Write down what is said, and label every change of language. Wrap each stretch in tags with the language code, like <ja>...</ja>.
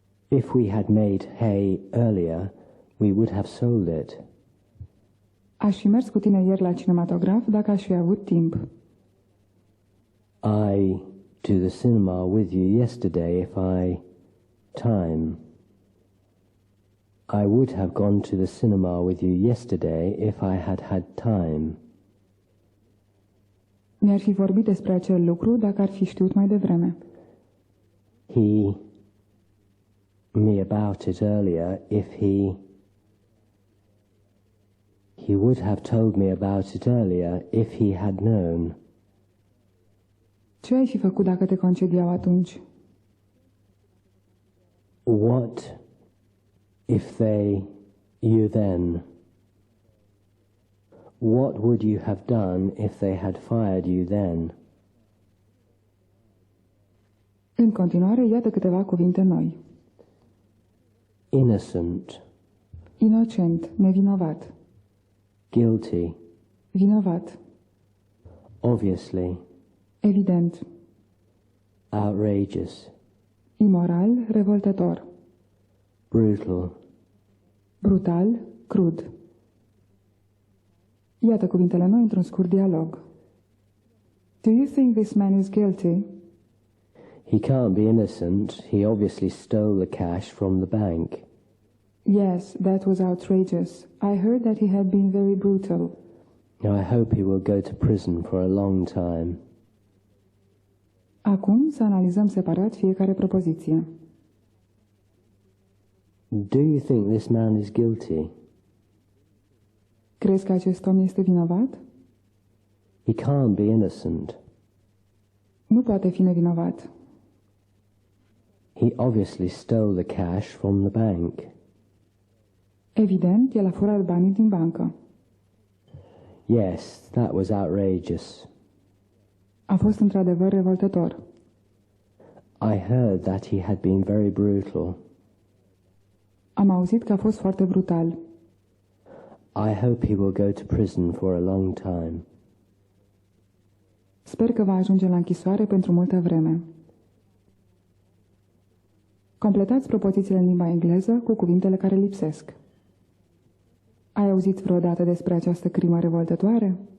<en>If we had made hay earlier, we would have sold it.</en> <ro>Aș fi mers cu tine ieri la cinematograf dacă aș fi avut timp.</ro> <en>I to the cinema with you yesterday if time. I would have gone to the cinema with you yesterday if I had time.</en> <ro>Mi-ar fi vorbit despre acel lucru dacă ar fi știut mai devreme.</ro> <en>Me about it earlier if he would have told me about it earlier if he had known.</en> <ro>Ce ai fi făcut dacă te concediau atunci?</ro> <en>What if you then? What would you have done if they had fired you then?</en> <ro>În continuare, iată câteva cuvinte noi.</ro> <en>Innocent.</en> <ro>Inocent, nevinovat.</ro> <en>Guilty.</en> <ro>Vinovat.</ro> <en>Obviously.</en> <ro>Evident.</ro> <en>Outrageous.</en> <ro>Imoral, revoltător.</ro> <en>Brutal.</en> <ro>Brutal, crud. Iată cuvintele noi într-un scurt dialog.</ro> <en>Do you think this man is guilty? He can't be innocent. He obviously stole the cash from the bank. Yes, that was outrageous. I heard that he had been very brutal. I hope he will go to prison for a long time.</en> <ro>Acum să analizăm separat fiecare propoziție.</ro> <en>Do you think this man is guilty?</en> <ro>Crezi că acest om este vinovat?</ro> <en>He can't be innocent.</en> <ro>Nu poate fi nevinovat.</ro> <en>He obviously stole the cash from the bank.</en> <ro>Evident, el a furat banii din bancă.</ro> <en>Yes, that was outrageous.</en> <ro>A fost într-adevăr revoltător.</ro> <en>I heard that he had been very brutal.</en> <ro>Am auzit că a fost foarte brutal.</ro> <en>I hope he will go to prison for a long time.</en> <ro>Sper că va ajunge la închisoare pentru multă vreme. Completați propozițiile în limba engleză cu cuvintele care lipsesc. Ai auzit vreodată despre această crimă revoltătoare?</ro>